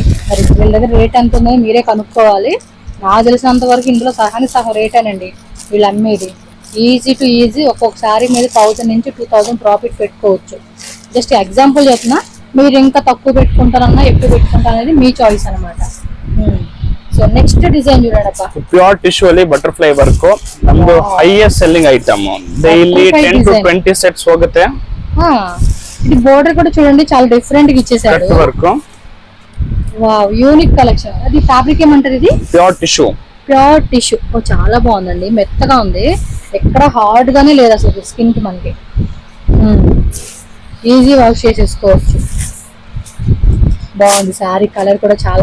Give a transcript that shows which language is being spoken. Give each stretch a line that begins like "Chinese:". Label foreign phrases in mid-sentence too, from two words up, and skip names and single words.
Telugu: మరి వీళ్ళ దగ్గర రేట్ ఎంత ఉందో మీరే కనుక్కోవాలి. నాకు తెలిసినంత వరకు ఇందులో సగం రేటేనండి వీళ్ళు అమ్మేది.
English: easy to easy
Telugu: ఒక్కొక్కసారి మీద 1000 నుంచి 2000 ప్రాఫిట్ పెట్టుకోవచ్చు.
English: just example
Telugu: చెప్తున్నా, మీరు ఇంకా తక్కువ పెట్టుకుంటారన్నా ఎక్కువ పెట్టుకుంటారు అనేది మీ చాయిస్ అనమాట.
English: so next design
Telugu: చూడండప్ప
English: pure tissue
Kannada: ಅಲ್ಲಿ
English: butterfly work
Kannada: ನಮ್ದು
English: highest selling item daily 10 to 20 sets
Kannada: ಹೋಗುತ್ತೆ
Telugu: ఇది బోర్డర్ కూడా చూడండి చాలా డిఫరెంట్ గా ఇచ్చేసాడు
English: cut work wow unique collection
Telugu: అది ఫ్యాబ్రిక్ ఏమంటారు ఇది
English: pure tissue
Telugu: ఓ చాలా బాగుందండి మెత్తగా ఉంది ఎక్కడ హార్డ్ గానే లేదు అసలు స్కిన్ కి మనకి
English: easy wash
Telugu: చేసేసుకోవచ్చు బాగుంది సారీ కలర్ కూడా చాలా